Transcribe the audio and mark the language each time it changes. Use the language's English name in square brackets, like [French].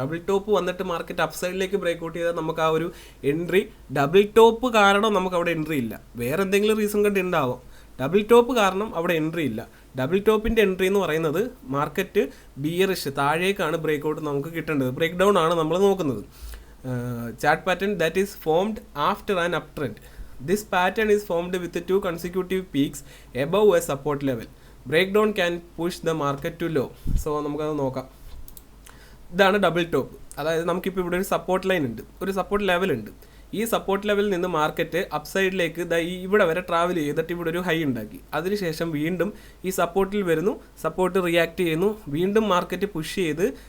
[Malayalam] Double top വന്നിട്ട് market up സൈഡിലേക്ക് breakout ചെയ്താൽ നമുക്ക് ആ ഒരു എൻട്രി, ഡബിൾ ടോപ്പ് കാരണം നമുക്ക് അവിടെ എൻട്രി ഇല്ല, വേറെ എന്തെങ്കിലും റീസൺ കൊണ്ട് ഉണ്ടാവും. ഡബിൾ ടോപ്പ് കാരണം അവിടെ എൻട്രി ഇല്ല. ഡബിൾ ടോപ്പിൻ്റെ എൻട്രി എന്ന് പറയുന്നത് മാർക്കറ്റ് ബിയറിഷ്, താഴേക്കാണ് ബ്രേക്ക്ഔട്ട് നമുക്ക് കിട്ടേണ്ടത്. ബ്രേക്ക് ഡൗൺ ആണ് നമ്മൾ നോക്കുന്നത്. [English] Chart pattern that is formed after an up trend. This pattern is formed with 2 consecutive peaks above a support level. Breakdown can push the market to low. [Malayalam] So നമുക്കത് നോക്കാം. ഇതാണ് double top. അതായത് നമുക്കിപ്പോൾ ഇവിടെ ഒരു സപ്പോർട്ട് ലൈൻ ഉണ്ട്, ഒരു support level ഉണ്ട്. ഈ സപ്പോർട്ട് ലെവലിൽ നിന്ന് മാർക്കറ്റ് അപ്പ് സൈഡിലേക്ക് ഇവിടെ വരെ ട്രാവൽ ചെയ്തിട്ട് ഇവിടെ ഒരു ഹൈ ഉണ്ടാക്കി. അതിനുശേഷം വീണ്ടും ഈ സപ്പോർട്ടിൽ വരുന്നു, സപ്പോർട്ട് റിയാക്ട് ചെയ്യുന്നു, വീണ്ടും മാർക്കറ്റ് പുഷ് ചെയ്ത്